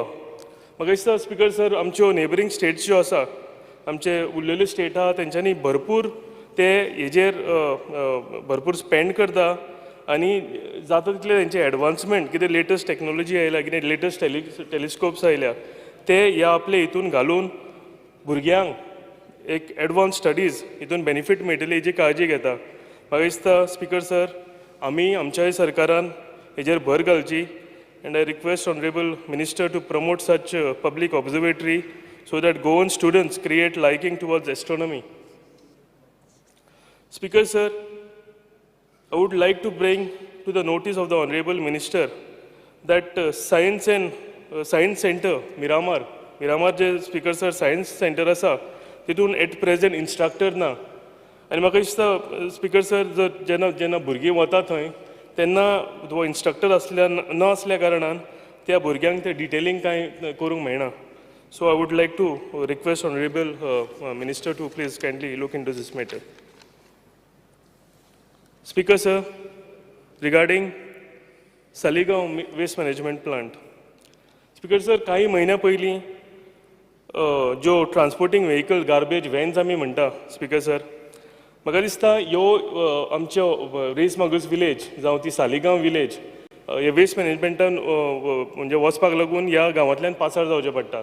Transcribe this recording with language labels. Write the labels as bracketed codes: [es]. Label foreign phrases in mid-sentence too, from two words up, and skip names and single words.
[kok] म्हाका दिसता [en] Speaker sir, [kok] आमच्यो [en] neighbouring states [kok] ज्यो आसा, आमचे उरलेले स्टेट आहा तेंच्यांनी भरपूर ते हेजेर भरपूर स्पेंड करता आनी जाता तितले तेंचे एडवान्समेंट, कितें [en] latest technology [kok] आयल्या, कितें [en] latest telescopes [kok] आयल्या, ते ह्या आपले हितून घालून भुरग्यांक एक [en] advance studies [kok] हितून बेनिफीट मेळटली हेजी काळजी घेता. म्हाका दिसता [en] Speaker sir, [kok] आमी आमच्याय सरकारान हेजेर भर घालची. [en] And I request Honourable Minister to promote such public observatory so that Goan students create liking towards astronomy. Speaker sir, I would like to bring to the notice of the Honorable Minister that Science Center, Miramar je Speaker sir Science Center [kok] आसा, तितून [en] at present instructor ना. [kok] आनी म्हाका दिसता [en] Speaker sir, [kok] जेन्ना भुरगीं वता थंय तेन्ना तो इंस्ट्रक्टर न आसल्या कारणान त्या भुरग्यांक ते डिटेलिंग कांय करूंक मेळना. [en] So I would like to request Honorable Minister to please kindly look into this matter. Speaker sir, regarding Saligaon waste management plant. Speaker sir, [kok] काही महिन्या पयलीं जो [en] transporting vehicle garbage vans [kok] आमी म्हणटा [en] Speaker sir, [kok] म्हाका दिसता आमच्यो रेस मागूस विलेज जावं ती सालिगांव विलेज हे वेस्ट मॅनेजमेंटान म्हणजे वचपाक लागून ह्या गांवांतल्यान पासार जावचें पडटा.